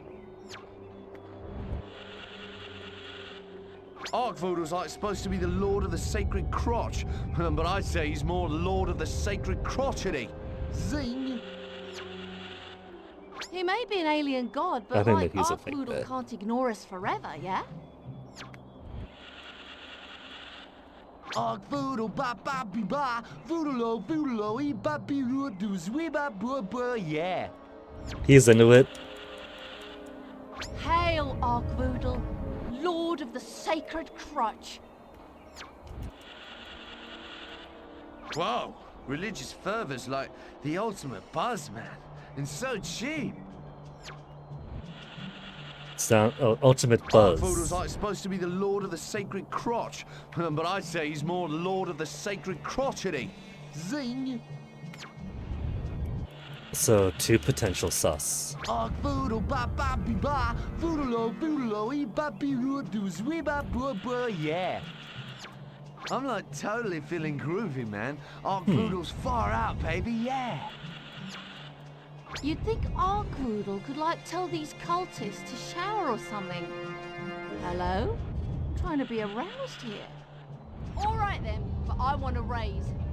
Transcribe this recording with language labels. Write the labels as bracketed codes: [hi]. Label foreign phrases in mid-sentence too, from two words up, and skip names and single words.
[en] Arkvoodle's like supposed to be the lord of the sacred crotch, but I'd say he's more lord of the sacred crotchety. Zing! He may be an alien god, I but think like that he's a fake Arkvoodle bit. can't ignore us forever, yeah? Arkvoodle ba ba be ba, voodle voodle e ba be do zwe ba bua yeah. He's into it. Hail, Arkvoodle, lord of the sacred crutch. Whoa, religious fervor's like the ultimate buzz, man, and so cheap. Sound ultimate Arkvoodle's buzz. like supposed to be the lord of the sacred crotch, but I'd say he's more lord of the sacred crotchety. Zing! So two potential sus. Arkvoodle ba ba be ba, voodle e ba be do zwe ba bua yeah. I'm like totally feeling groovy, man. Arkvoodle's far out, baby, yeah. You'd think Arkvoodle could, like, tell these cultists to shower or something. Hello? I'm trying to be aroused here. All right then, but I want to raise.